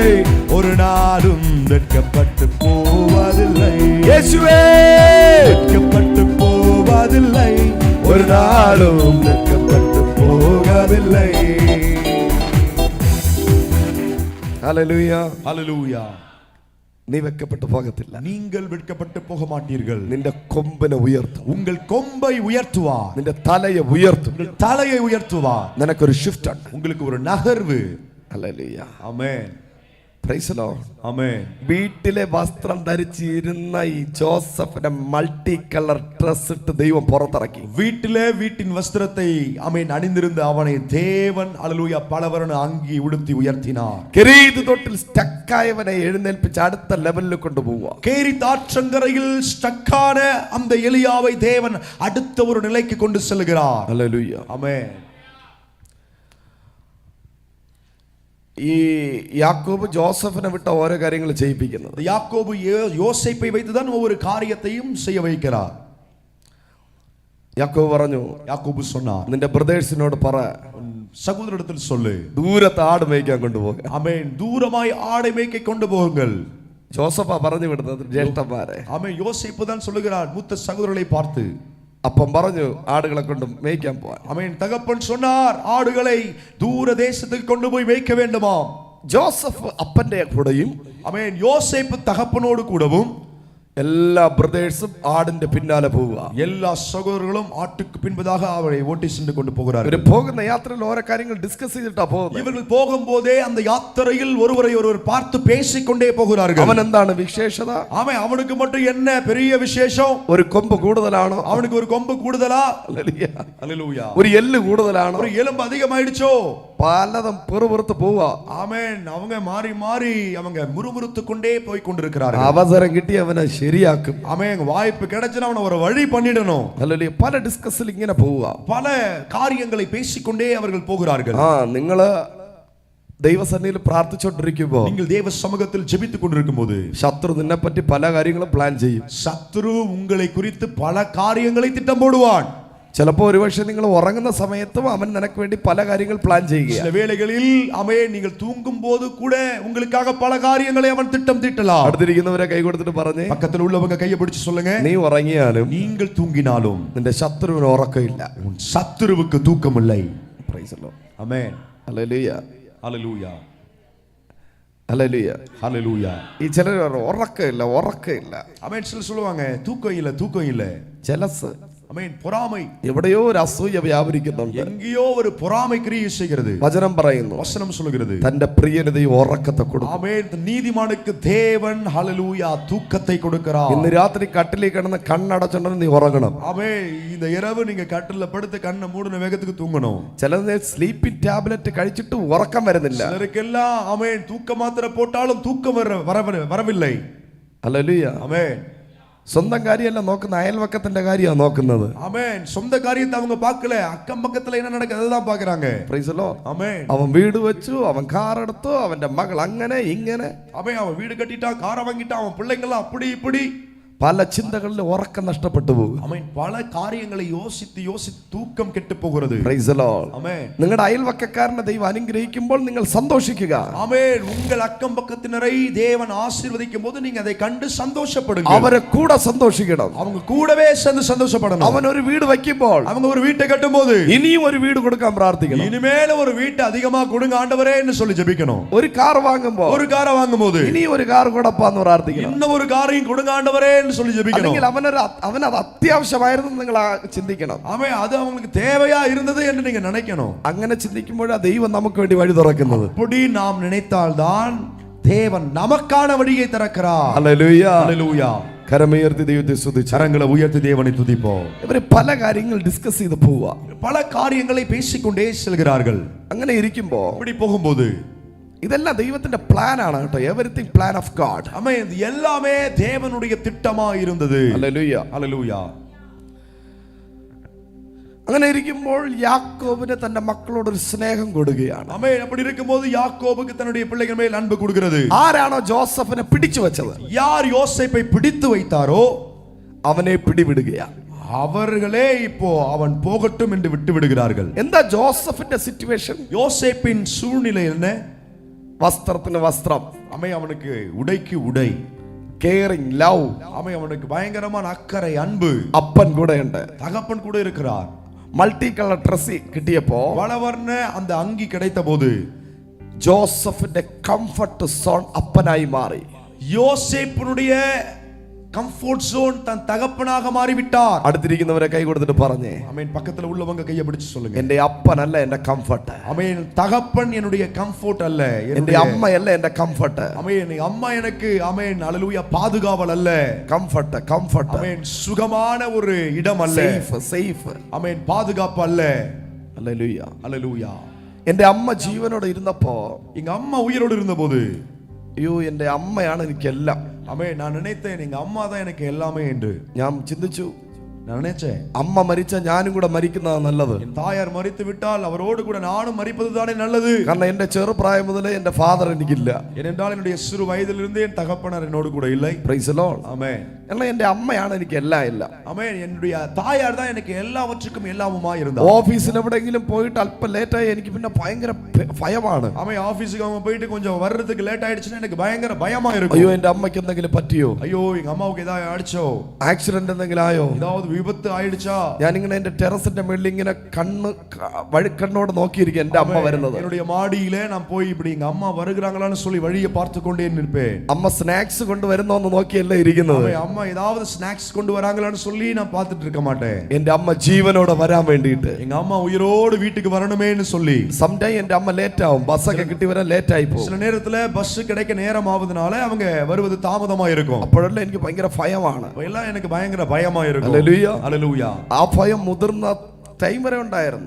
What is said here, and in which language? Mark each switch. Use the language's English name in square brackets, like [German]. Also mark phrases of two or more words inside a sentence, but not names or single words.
[Tamil] ஒரு நாளும், வெட்கப்பட்டு போவதில்லை. இயேசுவே. வெட்கப்பட்டு போவதில்லை ஒரு நாளும், வெட்கப்பட்டு போகவில்லை. ஹல்லேலூயா. ஹல்லேலூயா. [Malayalam] നീ വെക്കപ്പെട്ടു പോകത്തില്ല. [Tamil] நீங்கள் வெட்கப்பட்டு போக மாட்டீர்கள். [Malayalam] നിന്റെ കൊമ്പിനെ ഉയർത്തും, [Tamil] உங்கள் கொம்பை உயர்த்துவார், [Malayalam] നിന്റെ തലയെ ഉയർത്തും. [Tamil] உங்கள் தலையை உயர்த்துவார். [Malayalam] നിനക്കൊരു ഷിഫ്റ്റ് ഉണ്ട്. [Tamil] உங்களுக்கு ஒரு நகர்வு. [Malayalam] ഹല്ലേലൂയ. [Tamil] ஆமென். [English] Praise the Lord. [Tamil] ஆமென். [Malayalam] വീട്ടിലെ വസ്ത്രം ധരിച്ചിരുന്ന ഈ ജോസഫിനെ [English] multi color dress [Malayalam] ഇട്ട് ദൈവം പുറത്തിറക്കി. [Tamil] வீட்டிலே வீட்டின் வஸ்திரத்தை ஆமென் அணிந்திருந்த அவனை தேவன் அல்லேலூயா பலவர்ண அங்கி உடுத்தி உயர்த்தினார். [Malayalam] കെരീത് തൊട്ടിൽ സ്റ്റക്കായവനെ എഴുന്നേൽപ്പിച്ച് അടുത്ത ലെവലിൽ കൊണ്ടുപോവുക. [Tamil] கேரித் ஆற்றங்கரையில் ஸ்டக்கான அந்த எலியாவை தேவன் அடுத்த ஒரு நிலைக்கு கொண்டு செல்கிறார். [Malayalam] ഹല്ലേലൂയ. [Tamil] ஆமென். [Malayalam] ഈ യാക്കോബ് ജോസഫിനെ വിട്ട ഓരോ കാര്യങ്ങൾ ചെയ്യിപ്പിക്കുന്നത്. [Tamil] யாக்கோபு யோசேப்பை வைத்துதான் ஒவ்வொரு காரியத்தையும் செய்ய வைக்கிறார். [Malayalam] യാക്കോബ് പറഞ്ഞു, [Tamil] யாக்கோபு சொன்னார், [Malayalam] നിന്റെ ബ്രദേഴ്സിനോട് പറ, [Tamil] சகோதரரிடத்தில் சொல்லு, [Malayalam] ദൂരത്ത് ആട് മേയ്ക്കാൻ കൊണ്ടുപോക. [Tamil] ஆமென், தூரமாய் ஆடை மேய்க்க கொண்டு போகுங்கள். [Malayalam] ജോസഫാ പറഞ്ഞു വിടുന്നത് ജ്യേഷ്ഠന്മാരെ. [Tamil] ஆமென், யோசேப்பு தான் சொல்லுகிறார் மூத்த சகோதரர்களை பார்த்து. [Malayalam] അപ്പം പറഞ്ഞു ആടുകളെ കൊണ്ട് മേയ്ക്കാൻ പോവാൻ. [Tamil] ஆமென், தகப்பன் சொன்னார் ஆடுகளை தூர தேசத்துக்கு கொண்டு போய் மேய்க்க வேண்டுமாம். [Malayalam] ജോസഫ് അപ്പന്റെ കൂടെയും, [Tamil] ஆமென், யோசேப்பு தகப்பனோடு கூடவும் [Malayalam] എല്ലാ ബ്രദേഴ്സും ആടിന്റെ പിന്നാലെ പോവുക. [Tamil] எல்லா சகோதரர்களும் ஆட்டுக்கு பின்பதாக அவரை ஓட்டி சென்று கொண்டு போகிறார்கள். [Malayalam] ഇവര് പോകുന്ന യാത്രയിൽ ഓരോ കാര്യങ്ങൾ ഡിസ്കസ് ചെയ്തിട്ടാ പോകുന്നത്. [Tamil] இவர்கள் போகும்போதே அந்த யாத்திரையில் ஒருவரை ஒருவர் பார்த்து பேசிக்கொண்டே போகிறார்கள். [Malayalam] അവൻ എന്താണ് വിശേഷത? [Tamil] ஆமென், அவனுக்கு மட்டும் என்ன பெரிய விசேஷம்? [Malayalam] ഒരു കൊമ്പ് കൂടുതലാണോ? [Tamil] அவனுக்கு ஒரு கொம்பு கூடுதலா? [Malayalam] ഹല്ലേലൂയ. [Tamil] அல்லேலூயா. [Malayalam] ഒരു എല്ല് കൂടുതലാണോ? [Tamil] ஒரு எலும்பு அதிகமாயிடுச்சோ? [Malayalam] പലതും പെറുപുറത്ത് പോവുക. [Tamil] ஆமென், அவங்க மாறி மாறி அவங்க முறுமுறுத்து கொண்டே போய் கொண்டிருக்கிறார்கள். [Malayalam] അവസരം കിട്ടി അവനെ ശരിയാക്കും. [Tamil] ஆமென், வாய்ப்பு கிடைச்சுனா அவனை ஒரு வழி பண்ணிடணும். [Malayalam] ഹല്ലേലൂയ. പല ഡിസ്കസിൽ ഇങ്ങനെ പോവുക. [Tamil] பல காரியங்களை பேசிக்கொண்டே அவர்கள் போகிறார்கள். [Malayalam] നിങ്ങള് ദൈവസന്നിധിയിൽ പ്രാർത്ഥിച്ചുകൊണ്ടിരിക്കുമ്പോ [Tamil] நீங்கள் தேவ சமூகத்தில் ஜெபித்துக் கொண்டிருக்கும்போது [Malayalam] ശത്രു നിന്നെ പറ്റി പല കാര്യങ്ങളും പ്ലാൻ ചെയ്യും. [Tamil] சத்துரு உங்களை குறித்து பல காரியங்களை திட்டம் போடுவான். [Malayalam] ചിലപ്പോ ഒരുപക്ഷെ നിങ്ങൾ ഉറങ്ങുന്ന സമയത്തും അവൻ നിനക്ക് വേണ്ടി പല കാര്യങ്ങൾ പ്ലാൻ ചെയ്യുക. [Tamil] சில வேளைகளில் அவன் நீங்கள் தூங்கும் போது கூட உங்களுக்காக பல காரியங்களை அவன் திட்டம் தீட்டலாம். [Malayalam] അടുത്തിരിക്കുന്നവരെ കൈ കൊടുത്തിട്ട് പറഞ്ഞേ, [Tamil] பக்கத்தில் உள்ளவங்க கையை பிடிச்சு சொல்லுங்க, [Malayalam] നീ ഉറങ്ങിയാലും [Tamil] நீங்கள் தூங்கினாலும் [Malayalam] നിന്റെ ശത്രുവിന് ഉറക്കമില്ല. [Tamil] உன் சத்துருவுக்கு தூக்கம் இல்லை. [English] Praise the Lord. [Tamil] ஆமென். [Malayalam] ഹല്ലേലൂയ. [Tamil] ஹல்லேலூயா. [Malayalam] ഹല്ലേലൂയ. [Tamil] ஹல்லேலூயா. [Malayalam] ഈ ചിലർ ഉറക്കമില്ല ഉറക്കമില്ല. [Tamil] ஆமென். சில சொல்லுவாங்க தூக்கம் இல்ல. [Malayalam] ജലസ്. [Tamil] ஆமென். பொறாமை. [Malayalam] എവിടെയോ ഒരു അസൂയ വ്യാപരിക്കുന്നുണ്ട്. [Tamil] எங்கேயோ ஒரு பொறாமை கிரியை செய்கிறது. [Malayalam] വചനം പറയുന്നു, [Tamil] வசனம் சொல்கிறது, [Malayalam] തന്റെ പ്രിയന് ദൈവം ഉറക്കത്തെ കൊടുക്കും. [Tamil] ஆமென். நீதிமானுக்கு தேவன் ஹல்லேலூயா தூக்கத்தை கொடுக்கிறார். [Malayalam] ഇന്ന് രാത്രി കട്ടിലിൽ കിടന്ന് കണ്ണടച്ചുകൊണ്ട് നീ ഉറങ്ങണം. [Tamil] ஆமென். இந்த இரவு நீங்க கட்டில்ல படுத்து கண்ணை மூடின வேகத்துக்கு தூங்கணும். [Malayalam] ചിലത് [English] sleeping tablet [Malayalam] കഴിച്ചിട്ട് ഉറക്കം വരുന്നില്ല. [Tamil] சிலருக்கெல்லாம் ஆமென் தூக்க மாத்திரை போட்டாலும் தூக்கம் வரவில்லை. [Malayalam] ഹല്ലേലൂയ. [Tamil] ஆமென். [Malayalam] സ്വന്തം കാര്യമല്ല നോക്കുന്ന, അയൽവക്കത്തിന്റെ കാര്യമാണ് നോക്കുന്നത്. [Tamil] ஆமென். சொந்த காரியத்தை அவங்க பார்க்கல, அக்கம் பக்கத்துல என்ன நடக்குது அதுதான் பார்க்கறாங்க. [English] Praise the Lord. [Tamil] ஆமென். [Malayalam] അവൻ വീട് വെച്ചു, അവൻ കാർ എടുത്തു, അവന്റെ മകൾ അങ്ങനെ ഇങ്ങനെ. [Tamil] ஆமென். அவன் வீடு கட்டிட்டான், காரை வாங்கிட்டான், அவன் பிள்ளைங்களாம் அப்படி இப்படி. [Malayalam] പല ചിന്തകളിൽ ഉറക്കം നഷ്ടപ്പെട്ടു പോകും. [Tamil] ஆமென். பல காரியங்களை யோசித்து தூக்கம் கெட்டு போகிறது. [English] Praise the Lord. [Tamil] ஆமென். [Malayalam] നിങ്ങളുടെ അയൽവക്കക്കാരനെ ദൈവം അനുഗ്രഹിക്കുമ്പോൾ നിങ്ങൾ സന്തോഷിക്കുക. [Tamil] ஆமென். உங்கள் அக்கம் பக்கத்தினரை தேவன் ஆசீர்வதிக்கும் போது நீங்க அதை கண்டு சந்தோஷப்படுங்க. [Malayalam] അവരെ കൂടെ സന്തോഷിക്കണം. [Tamil] அவங்க கூடவே சேர்ந்து சந்தோஷப்படணும். [Malayalam] അവൻ ഒരു വീട് വയ്ക്കുമ്പോൾ, [Tamil] அவங்க ஒரு வீட்டை கட்டும்போது [Malayalam] ഇനിയും ഒരു വീട് കൊടുക്കാൻ പ്രാർത്ഥിക്കണം. [Tamil] இனிமேல ஒரு வீட்டை அதிகமா கொடுங்க ஆண்டவரேன்னு சொல்லி ஜெபிக்கணும். [Malayalam] ഒരു കാർ വാങ്ങുമ്പോൾ, [Tamil] ஒரு காரை வாங்கும்போது [Malayalam] ഇനിയും ഒരു കാർ കൊടുപ്പാന്ന് പ്രാർത്ഥിക്കണം. [Tamil] இன்னும் ஒரு காரையும் கொடுங்க ஆண்டவரேன்னு சொல்லி ஜெபிக்கணும். [Malayalam] അല്ലെങ്കിൽ അവനത് അത്യാവശ്യമായിരുന്നു നിങ്ങൾ ചിന്തിക്കണം. [Tamil] ஆமென். அது அவங்களுக்கு தேவையா இருந்தது என்று நீங்க நினைக்கணும். [Malayalam] അങ്ങനെ ചിന്തിക്കുമ്പോഴാണ് ദൈവം നമുക്ക് വേണ്ടി വഴി തുറക്കുന്നത്. [Tamil] அப்படி நாம் நினைத்தால்தான் தேவன் நமக்கான வழியை திறக்கிறார். [Malayalam] ഹല്ലേലൂയ. [Tamil] ஹல்லேலூயா. [Malayalam] കരമുയർത്തി ദൈവത്തെ സ്തുതിച്ച് [Tamil] கரங்களை உயர்த்தி தேவனை துதிப்போம். [Malayalam] ഇവര് പല കാര്യങ്ങൾ ഡിസ്കസ് ചെയ്ത് പോവുക. [Tamil] பல காரியங்களை பேசிக்கொண்டே செல்கிறார்கள். [Malayalam] അങ്ങനെ ഇരിക്കുമ്പോ [Tamil] அப்படி போகும்போது [Malayalam] ഇതെല്ലാം ദൈവത്തിന്റെ പ്ലാൻ ആണ് കേട്ടോ. [English] everything plan of God. [Tamil] ஆமென். இது எல்லாமே தேவனுடைய திட்டமா இருந்தது. [Malayalam] ഹല്ലേലൂയ. [Tamil] ஹல்லேலூயா. [Malayalam] അങ്ങനെ ഇരിക്കുമ്പോൾ യാക്കോബിന് തന്റെ മക്കളോട് ഒരു സ്നേഹം കൊടുക്കുകയാണ്. [Tamil] ஆமென். அப்படி இருக்கும்போது யாக்கோபுக்கு தன்னுடைய பிள்ளைகள் மேல் அன்பு கொடுக்கிறது. [Malayalam] ആരാണോ ജോസഫിനെ പിടിച്ചു വെച്ചത്, [Tamil] யார் யோசேப்பை பிடித்து வைத்தாரோ [Malayalam] അവനെ പിടിവിടുകയാണ്. [Tamil] அவர்களே இப்போ அவன் போகட்டும் என்று விட்டு விடுகிறார்கள். [Malayalam] എന്താ ജോസഫിന്റെ സിറ്റുവേഷൻ? [Tamil] யோசேப்பின் சூழ்நிலை என்ன? [Malayalam] വസ്ത്രത്തിന് വസ്ത്രം, [Tamil] அமை அவனுக்கு உடைக்கு உடை, [English] caring, love. [Tamil] அமை அவனுக்கு பயங்கரமான அக்கறை, அன்பு. [Malayalam] അപ്പൻ കൂടെ ഉണ്ട്. [Tamil] தகப்பன் கூட இருக்கிறார். [English] multi color dress [Malayalam] കിട്ടിയപ്പോ [Tamil] பலவர்ண அந்த அங்கி கிடைத்த போது [Malayalam] ജോസഫിന്റെ [English] comfort zone [Malayalam] അപ്പനായി മാറി. [Tamil] யோசேப்பினுடைய [English] comfort zone [Tamil] தன் தகப்பனாக மாறிவிட்டார். [Malayalam] അടുത്തിരിക്കുന്നവരെ കൈ കൊടുത്തിട്ട് പറഞ്ഞേ, [Tamil] ஆமென். பக்கத்துல உள்ளவங்க கையை பிடிச்சு சொல்லுங்க, [Malayalam] എന്റെ അപ്പനല്ല എന്റെ കംഫർട്ട്. [Tamil] ஆமென். தகப்பன் என்னுடைய கம்ஃபோர்ட் அல்ல, [Malayalam] എന്റെ അമ്മയല്ല എന്റെ കംഫർട്ട്. [Tamil] ஆமென். அம்மா எனக்கு ஆமென் ஹல்லேலூயா பாதுகாவல் அல்ல. [English] comfort, comfort, [Tamil] ஆமென். சுகமான ஒரு இடம் அல்ல. [English] safe, safe. [Tamil] ஆமென். பாதுகாப்பு அல்ல. [Malayalam] ഹല്ലേലൂയ. [Tamil] ஹல்லேலூயா. [Malayalam] എന്റെ അമ്മ ജീവനോടെ ഇരുന്നപ്പോ, [Tamil] எங்க அம்மா உயிரோடு இருந்தபோது, [Malayalam] അയ്യോ എന്റെ അമ്മയാണ് എനിക്കെല്ലാം. [Tamil] ஆமென், நான் நினைத்தேன் எங்க அம்மா தான் எனக்கு எல்லாமே என்று. [Malayalam] ഞാൻ ചിന്തിച്ചു, [Tamil] நான் நினைச்சேன் [Malayalam] അമ്മ മരിച്ച ഞാനും കൂടെ മരിക്കുന്നതാണ് നല്ലത്. [Tamil] என் தாயார் மரித்து விட்டால் அவரோடு கூட நானும் மரிப்பது தானே நல்லது. [Malayalam] കാരണം എന്റെ ചെറുപ്രായം മുതലേ എന്റെ ഫാദർ എനിക്കില്ല. [Tamil] ஏனென்றால் என்னுடைய சிறு வயதிலிருந்து என் தகப்பனார் என்னோடு கூட இல்லை. [English] Praise the Lord. [Tamil] ஆமென். [Malayalam] എന്നാൽ എന്റെ അമ്മയാണ് എനിക്ക് എല്ലാം. [Tamil] ஆமென். என்னுடைய தாயார் தான் எனக்கு எல்லாவற்றுக்கும் எல்லாமுமாய் இருந்தார். [Malayalam] ഓഫീസിൽ എവിടെയെങ്കിലും പോയിട്ട് അല്പം ലേറ്റായി എനിക്ക് പിന്നെ ഭയങ്കര ഭയമാണ്. [Tamil] ஆமென். ஆபீஸ்க்கு அவங்க போயிட்டு கொஞ்சம் வர்றதுக்கு லேட் ஆயிடுச்சுன்னா எனக்கு பயங்கர பயமா இருக்கும். [Malayalam] അയ്യോ എന്റെ അമ്മയ്ക്ക് എന്തെങ്കിലും പറ്റിയോ, [Tamil] ஐயோ எங்க அம்மாவுக்கு ஏதாவது ஆயிடுச்சோ, [Malayalam] ആക്സിഡന്റ് എന്തെങ്കിലും ആയോ, [Tamil] ஏதாவது விபத்து ஆயிடுச்சா. [Malayalam] ഞാനിങ്ങനെ എന്റെ ടെറസിന്റെ മുകളിൽ ഇങ്ങനെ വഴിക്കണ്ണോട് നോക്കിയിരിക്കും എന്റെ അമ്മ വരുന്നത്. [Tamil] என்னுடைய மாடியிலே நான் போய் இப்படி எங்க அம்மா வருகிறாங்களான்னு சொல்லி வழியை பார்த்து கொண்டே நிற்பேன். [Malayalam] അമ്മ സ്നാക്സ് കൊണ്ടുവരുന്നോന്ന് നോക്കിയല്ലേ ഇരിക്കുന്നത്. [Tamil] அம்மா ஏதாவது ஸ்நாக்ஸ் கொண்டு வராங்களான்னு சொல்லி நான் பார்த்துட்டு இருக்க மாட்டேன். [Malayalam] എന്റെ അമ്മ ജീവനോടെ വരാൻ വേണ്ടിയിട്ട്, [Tamil] எங்க அம்மா உயிரோடு வீட்டுக்கு வரணுமேன்னு சொல்லி. [Malayalam] സംടൈം എന്റെ അമ്മ ലേറ്റ് ആവും, ബസ്സൊക്കെ കിട്ടി വരാൻ ലേറ്റ് ആയി പോകും. [Tamil] சில நேரத்துல பஸ் கிடைக்க நேரம் ஆவதனால அவங்க வருவது தாமதமா இருக்கும். [Malayalam] അപ്പോഴെല്ലാം എനിക്ക് ഭയങ്കര ഭയമാണ്. [Tamil] எல்லாம் எனக்கு பயங்கர பயமா இருக்கும். [Malayalam] ഹല്ലേലൂയ. [Tamil] ஹல்லேலூயா. [Malayalam] ആ ഭയം മുതിർന്ന ടൈം വരെ ഉണ്ടായിരുന്നു.